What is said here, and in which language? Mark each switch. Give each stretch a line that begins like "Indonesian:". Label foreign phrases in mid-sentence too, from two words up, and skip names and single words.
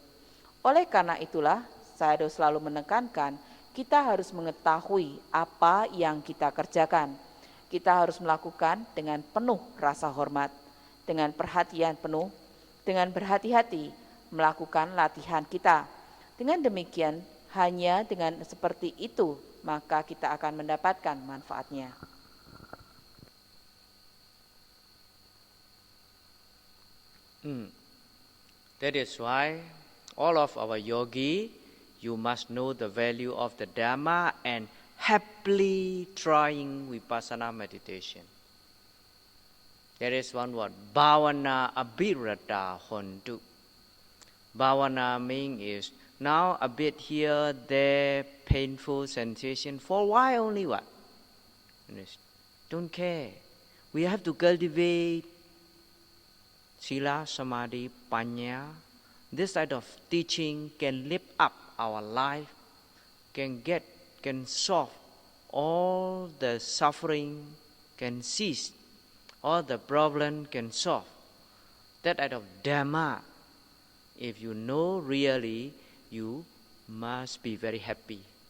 Indonesian: Oleh karena itulah, saya selalu menekankan, kita harus mengetahui apa yang kita kerjakan. Kita harus melakukan dengan penuh rasa hormat, dengan perhatian penuh, dengan berhati-hati melakukan latihan kita. Dengan demikian, hanya dengan seperti itu, maka kita akan mendapatkan manfaatnya.
English: That is why all of our yogi, you must know the value of the Dhamma and happily trying vipassana meditation. There is one word,
Pali: bhavana abhirata hontu.
English: Bhavana means is now a bit here, there, painful sensation. For why only what? Don't care. We have to cultivate
Pali: sila, samadhi, panya.
English: This type of teaching can lift up our life, can solve all the suffering, can cease, all the problem can solve. That kind of Dhamma, if you know really, you must be very happy.